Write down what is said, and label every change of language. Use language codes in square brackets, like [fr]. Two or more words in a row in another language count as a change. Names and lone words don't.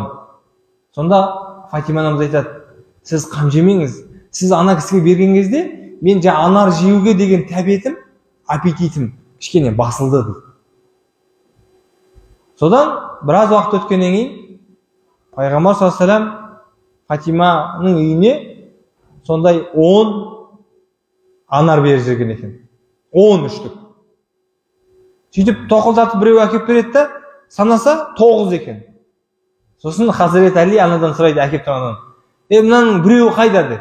[kk] Сонда Фатима анамыз айтады, сіз қам жемеңіз. Сіз ана кісіге берген кезде, мен анар жеуге деген тәбетім, аппетитім кішкене басылды дейді. Содан біраз уақыт өткеннен кейін Пайғамбар [ar] صلى الله عليه وسلم [kk] Фатиманың үйіне сондай 10 анар беріп жүрген екен. 10 штук. Сөйтіп тоқылдатып біреу әкеп береді да, санаса 9 екен. Сосын Хазірет Әли анадан сұрайды, әкеп тұрғаннан, мынаның біреуі қайда деп.